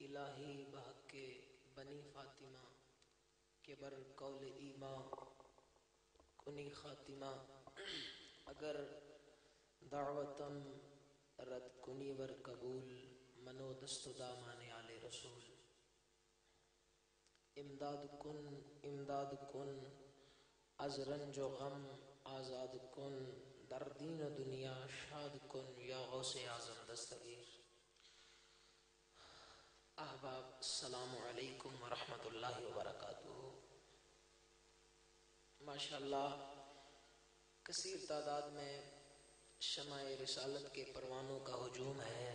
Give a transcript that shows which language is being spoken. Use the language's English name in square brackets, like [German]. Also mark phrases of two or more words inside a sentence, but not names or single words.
[Persian] الہی بحق بنی فاطمہ کے بر قول ایما کنی خاتمہ اگر دعوتم رد کنی ور قبول منو دست دامان آل رسول امداد کن از رنج و غم آزاد کن در دین و دنیا شاد کن یا غوث اعظم دستگیر. [Arabic] احباب السلام علیکم ورحمۃ اللہ وبرکاتہ. [Urdu] ماشاءاللہ کثیر تعداد میں شمع رسالت کے پروانوں کا ہجوم ہے.